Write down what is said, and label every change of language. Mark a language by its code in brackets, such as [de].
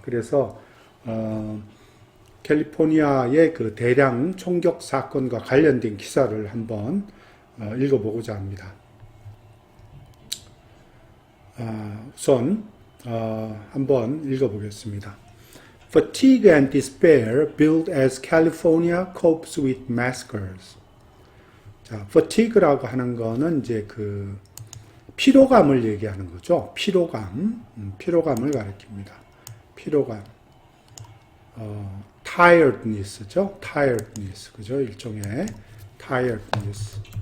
[ko] 그래서 캘리포니아의 그 대량 총격 사건과 관련된 기사를 한번 읽어보고자 합니다. 우선 한번 읽어보겠습니다. [en] Fatigue and despair build as California copes with massacres. [ko] 자, fatigue라고 하는 거는 이제 피로감을 얘기하는 거죠. 피로감을 가리킵니다. 피로감. tiredness죠. tiredness. 그죠? 일종의 tiredness.